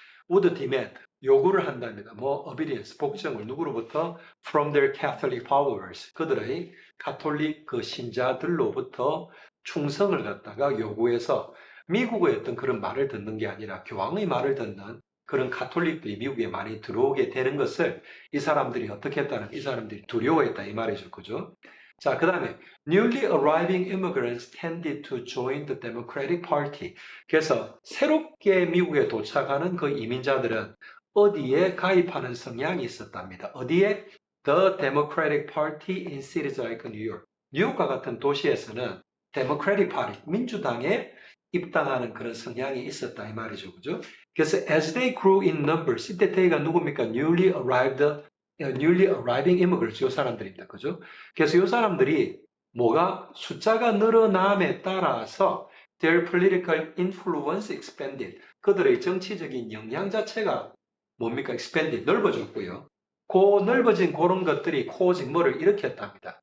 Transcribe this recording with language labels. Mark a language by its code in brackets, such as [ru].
[en] would demand [ko] 요구를 한답니다. 뭐 obedience 복종을 누구로부터 [en] from their Catholic followers [ko] 그들의 가톨릭 그 신자들로부터 충성을 갖다가 요구해서 미국의 어떤 그런 말을 듣는 게 아니라 교황의 말을 듣는 그런 가톨릭들이 미국에 많이 들어오게 되는 것을 이 사람들이 어떻게 했다는 이 사람들이 두려워했다 이 말이죠. 그죠? 자, 그 다음에 [en] newly arriving immigrants tended to join the Democratic Party. [ko] 그래서 새롭게 미국에 도착하는 그 이민자들은 어디에 가입하는 성향이 있었답니다. 어디에? [en] The Democratic Party in cities like New York. [ko] 뉴욕과 같은 도시에서는 Democratic Party, 민주당에 입당하는 그런 성향이 있었다 이 말이죠. 그죠? 그래서 [en] as they grew in numbers, [ko] 이때 they가 누굽니까? [en] newly arriving immigrants, [ko] 이 사람들입니다. 그죠? 그래서 이 사람들이 뭐가 숫자가 늘어남에 따라서 [en] their political influence expanded. [ko] 그들의 정치적인 영향 자체가 뭡니까? expanded, 넓어졌고요. 그 넓어진 그런 것들이 causing 뭐를 일으켰답니다.